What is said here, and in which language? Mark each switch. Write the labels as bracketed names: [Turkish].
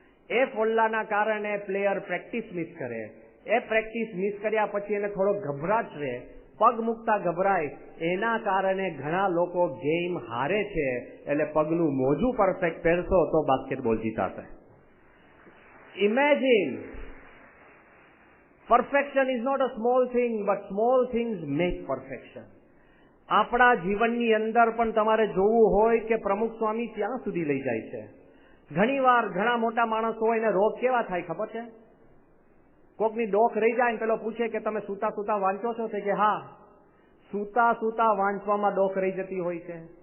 [Gujarati] એ ફોલ્લાના કારણે player practice miss કરે. એ practice miss કર્યા પછી એને થોડો ગભરાટ રહે, પગ મૂકતા ગભરાય. એના કારણે ઘણા લોકો ગેમ હારે છે. એટલે પગનું મોજું પરફેક્ટ પહેરશો તો basketball જીતાશે. [English] Imagine, perfection is not a small thing, but small things make perfection. [Gujarati] આપણા જીવનની અંદર પણ તમારે જોવું હોય કે પ્રમુખ સ્વામી ક્યાં સુધી લઈ જાય છે. ઘણીવાર ઘણા મોટા માણસો હોય ને રોગ કેવા થાય ખબર છે? કોકની ડોક રહી જાય ને પેલો પૂછે કે તમે સૂતા વાંચો છો? કે હા, સૂતા વાંચવામાં ડોક રહી જતી હોય છે.